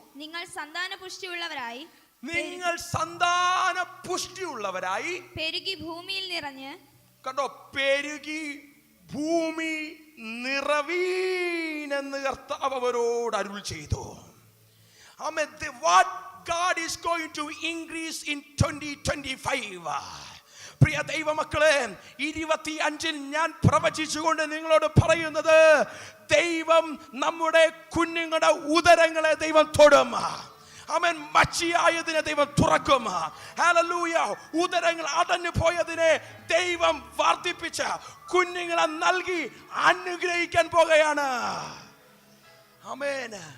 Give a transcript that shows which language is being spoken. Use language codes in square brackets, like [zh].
[ml] നിങ്ങൾ സന്താന പുഷ്ടിയുള്ളവരായി, നിങ്ങൾ സന്താന പുഷ്ടിയുള്ളവരായി പെരുകി ഭൂമിയിൽ നിറഞ്ഞ്. കണ്ടോ, പെരുകി ഭൂമി നിറവീനെന്ന് കർത്താവ് അവരോട് അരുൾ ചെയ്തു. ആമേൻ. [en] What God is going to increase in 2025. [ml] പ്രിയ ദൈവമക്കളെ, 25 ഞാൻ പ്രവചിച്ചുകൊണ്ട് നിങ്ങളോട് പറയുന്നത്, ദൈവം നമ്മുടെ കുഞ്ഞുങ്ങളുടെ ഉദരങ്ങളെ ദൈവം തൊടും. ആമേൻ. മച്ചിയായതിനെ ദൈവം തുറക്കും. ഹല്ലേലൂയ. ഉദരങ്ങൾ അടഞ്ഞു പോയതിനെ ദൈവം വർദ്ധിപ്പിച്ച കുഞ്ഞുങ്ങളെ നൽകി അനുഗ്രഹിക്കാൻ പോകുകയാണ്. ആമേൻ.